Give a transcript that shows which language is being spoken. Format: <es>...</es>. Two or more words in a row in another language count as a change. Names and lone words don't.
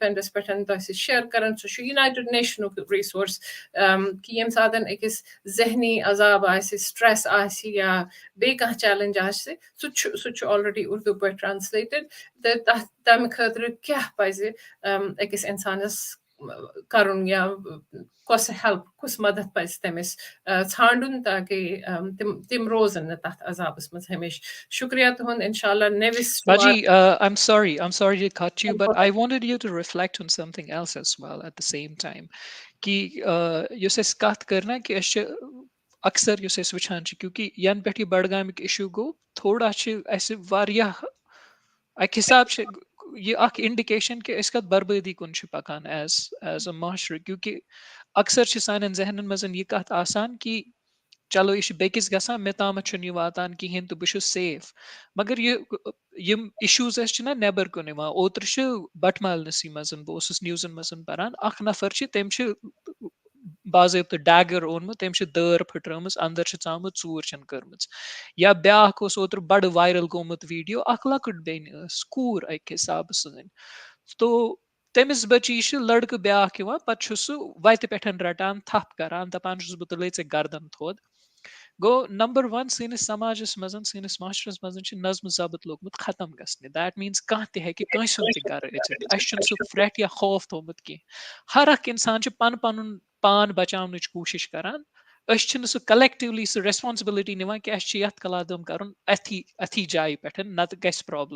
<ks>پینڈس پٮ۪ٹھ تۄہہِ سۭتۍ شیر کران سُہ چھُ یُنایٹِڈ نیشنُک رِسورس کہِ ییٚمہِ ساتہٕ أکِس ذہنی عذاب آسہِ سٹریس آسہِ یا بیٚیہِ کانٛہہ چیلنج آسہِ سُہ چھُ آلریڈی اردوٗ پٲٹھۍ ٹرانسلیٹِڈ تہٕ تمہِ خٲطرٕ کیاہ پزِ أکِس اِنسانس کرُن یا کۄس ہیلپ کُس مدد پزِ تٔمِس ژھانڈُن تاکہِ تِم روزن نہٕ تتھ عذابس منٛز ہمیشہِ شُکریہ تُہُنٛد انشاء اللہ نٔوِس</ks> <en>Baji, I'm sorry to cut you, but I wanted you to reflect on something else as well at the same time.</en> <ks>Ki yus es kath karna ki ashe aksar yus es wichan chi kyunki yan peti badgamik issue go thoda chi aise variyah</ks> <hi>ak hisab se</hi> <ks>ये अख इंडिकेशन कि अस कत बर्बादी कुन छ पकान</ks> <en>as a</en> <ks>माशरे क्योंकि अक्सर छ सानन जहनन मजन ये कत आसान कि चलो यह बेकिस गसान मे तामत छुन वातान कहें तो बहुत सेफ मगर यम इशूज ना नेबर कुन ओतर बटमालनसी मजन बहुत न्यूजन मजन पारान अख नफर तम बाज़ाब्त डैगर ओनमुत तम दर फुट्रमज अंदर चामुत चूर कर्म या ब्याख ओतर बड़ वायरल गोमुत वीडियो अख लकट बेन कूर अक हिसाब सन तो तमिस बची लड़क ब्याख पे सह वत पे रटान थप करान दपान बह तुले गर्दन थोद</ks> <en>Go number one,</en> <ks>سٲنِس سماجس منٛز سٲنِس معاشرس منٛز چھِ نظم ضبط لوگمُت ختم گژھنہِ. دیٹ میٖنٕز کانٛہہ تہِ ہیٚکہِ کٲنٛسہِ ہُنٛد تہِ گرٕ أژِتھ. اَسہِ چھُنہٕ سُہ فرٛٮ۪ٹ یا خوف تھوٚومُت کینٛہہ. ہر اکھ اِنسان چھُ پَنُن پان بچاونٕچ کوٗشِش کران. أسۍ چھِنہٕ سُہ کلیکٹِولی سُہ ریسپانسبلٹی نِوان کہِ اَسہِ چھِ یَتھ کلادم کَرُن أتھی جایہِ پٮ۪ٹھ نتہٕ گژھِ پرابلم.</ks>